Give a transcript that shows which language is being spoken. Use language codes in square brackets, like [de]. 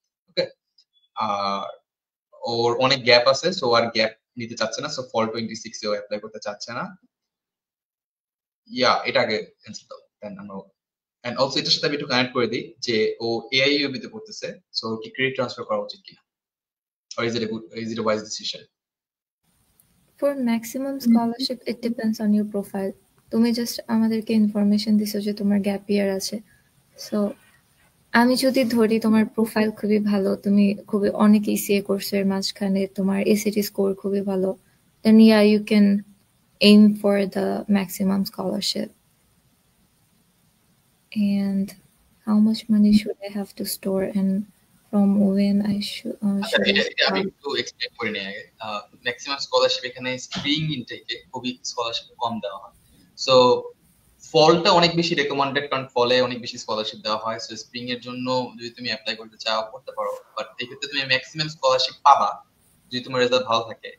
[bn] ওকে, আর ওর অনেক গ্যাপ আছে, সো আর গ্যাপ নিতে চাচ্ছে না, সো ফল 26 এও অ্যাপ্লাই করতে চাচ্ছে না। এটা আগে অ্যানসার দাও, দেন আমরা। এন্ড অলসো এটার সাথে আমি একটু কানেক্ট করে দিই যে ও এআইইউবি তে পড়তেছে, সো কি ক্রেডিট ট্রান্সফার করা উচিত কিনা, [en] or is it a wise decision? For maximum scholarship, it depends on your profile. [bn] তুমি জাস্ট আমাদেরকে ইনফরমেশন দিছো যে তোমার গ্যাপ ইয়ার আছে। সো আমি যদি ধরি তোমার প্রোফাইল খুবই ভালো, তুমি খুবই অনেক ইসিএ কোর্সের মাঝখানে তোমার এসিটি স্কোর খুবই ভালো, [en] then yeah, you can aim for the maximum scholarship. And how much money should I have to store, and from when I should [bn] আমি একটু এক্সপ্লেইন করে নিই আগে। ম্যাক্সিমাম স্কলারশিপ এখানে স্প্রিং ইনটেকে খুবই স্কলারশিপ কম দেওয়া হয়। সো ফলটা অনেক বেশি রেকমেন্ডেড, কারণ ফলে অনেক বেশি স্কলারশিপ দেওয়া হয়। সো স্প্রিং এর জন্য যদি তুমি অ্যাপ্লাই করতে চাও করতে পারো, বাট এই ক্ষেত্রে তুমি ম্যাক্সিমাম স্কলারশিপ পাবা যদি তোমার রেজাল্ট ভালো থাকে।